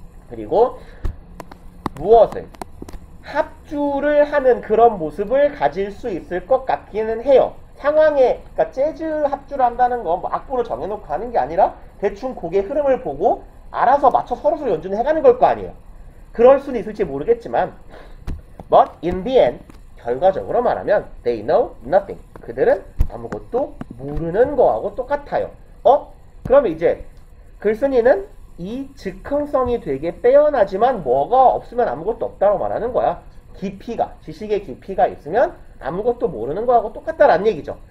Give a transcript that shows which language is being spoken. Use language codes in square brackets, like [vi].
[ko] 그리고 무엇을? 합주를 하는 그런 모습을 가질 수 있을 것 같기는 해요. 상황에, 그러니까 재즈 합주를 한다는 건 뭐 악보를 정해놓고 하는 게 아니라 대충 곡의 흐름을 보고 알아서 맞춰 서로서로 연주는 해가는 걸 거 아니에요. 그럴 수는 있을지 모르겠지만 [en] But in the end, [ko] 결과적으로 말하면 [en] They know nothing. [ko] 그들은 아무것도 모르는 거하고 똑같아요. 그러면 이제 글쓴이는 이 즉흥성이 되게 빼어나지만 뭐가 없으면 아무것도 없다고 말하는 거야. 깊이가, 지식의 깊이가 있으면 아무것도 모르는 거하고 똑같다라는 얘기죠.